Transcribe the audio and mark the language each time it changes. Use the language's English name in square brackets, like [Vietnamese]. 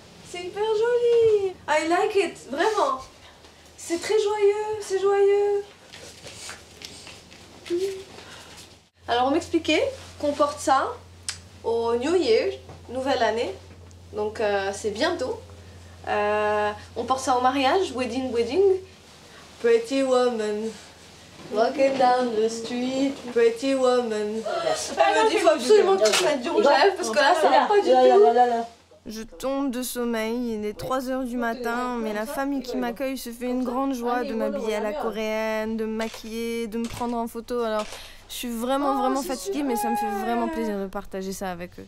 [French] C'est hyper joli! [English] I like it, [French] vraiment! C'est très joyeux, c'est joyeux. Alors on m'expliquait qu'on porte ça au [English] New Year, [French] nouvelle année. Donc c'est bientôt. On porte ça au mariage, wedding. [English] Pretty woman, walking down the street, pretty woman. [French] Elle me dit, il faut absolument que tu mettes du rouge à lèvres parce que là, ça va pas du tout. Je tombe de sommeil, il est 3 h du matin, mais la famille qui m'accueille se fait une grande joie de m'habiller à la coréenne, de me maquiller, de me prendre en photo. Alors, je suis vraiment fatiguée, mais ça me fait vraiment plaisir de partager ça avec eux.